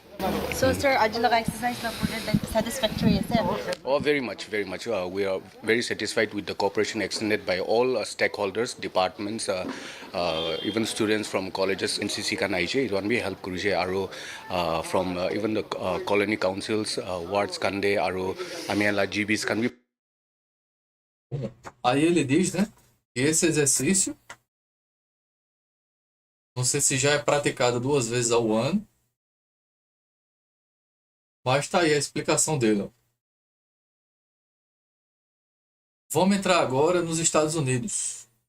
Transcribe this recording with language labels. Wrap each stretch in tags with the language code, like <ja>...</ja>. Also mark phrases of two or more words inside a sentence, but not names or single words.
<en>So sir,</en> <nag>aji laga exercise na satisfactory ase?</nag> <en>Oh, very much. We are very satisfied with the cooperation extended by all stakeholders, departments, even students from colleges, NCC</en> <nag>kan aise it one be help kurije aro</nag> <en>from even the colony councils, wards</en> <nag>kan de aro amian la</nag> <en>GBs</en> <nag>kan be.</nag> <pt>Aí ele diz, né, que esse exercício não sei se já é praticado 2 vezes ao ano, mas está aí a explicação dele, ó. Vamos entrar agora nos Estados Unidos.</pt>